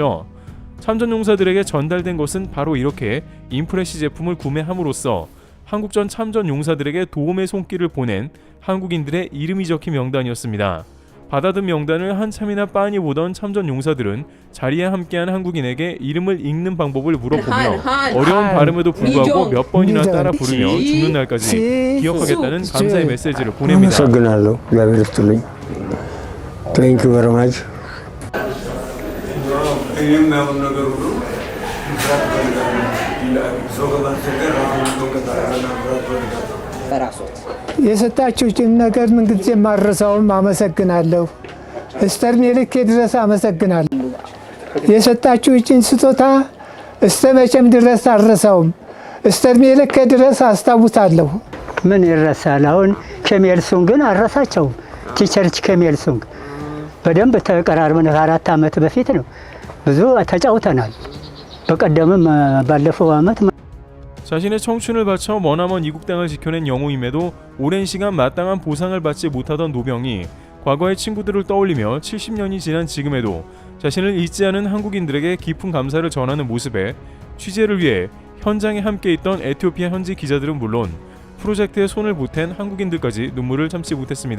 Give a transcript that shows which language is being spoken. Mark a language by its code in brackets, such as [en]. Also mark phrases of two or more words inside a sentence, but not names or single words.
[ko] 참전 용사들에게 전달된 것은 바로 이렇게 인프레시 제품을 구매함으로써 한국전 참전 용사들에게 도움의 손길을 보낸 한국인들의 이름이 적힌 명단이었습니다. 받아든 명단을 한참이나 빤히 보던 참전 용사들은 자리에 함께한 한국인에게 이름을 읽는 방법을 물어보며 어려운 발음에도 불구하고 몇 번이나 따라 부르며 죽는 날까지 기억하겠다는 감사의 메시지를 보냅니다. [am] አመሰግናለሁ። እግዚአብሔር ይስጥልኝ። [en] thank you very much። [am] የሰጣችሁትን ነገር ምንጊዜ ማረሳውም አመሰግናለሁ። እስተርኔ ልኬ ድረስ አመሰግናለሁ። የሰጣችሁትን ስጦታ እስተ መቼም ድረስ አልረሳውም። እስተርኔ ልኬ ድረስ አስታውሳለሁ። ምን ይረሳል? አሁን ከሜልሱንግን አረሳቸው። ቲቸርች ከሜልሱንግ በደንብ ተቀራርበን 4 ዓመት በፊት ነው ብዙ ተጫውተናል። በቀደምም ባለፈው ዓመት [ko] 자신의 청춘을 바쳐 머나먼 이국 땅을 지켜낸 영웅임에도 오랜 시간 마땅한 보상을 받지 못하던 노병이 과거의 친구들을 떠올리며 70년이 지난 지금에도 자신을 잊지 않은 한국인들에게 깊은 감사를 전하는 모습에 취재를 위해 현장에 함께 있던 에티오피아 현지 기자들은 물론 프로젝트에 손을 보탠 한국인들까지 눈물을 참지 못했습니다.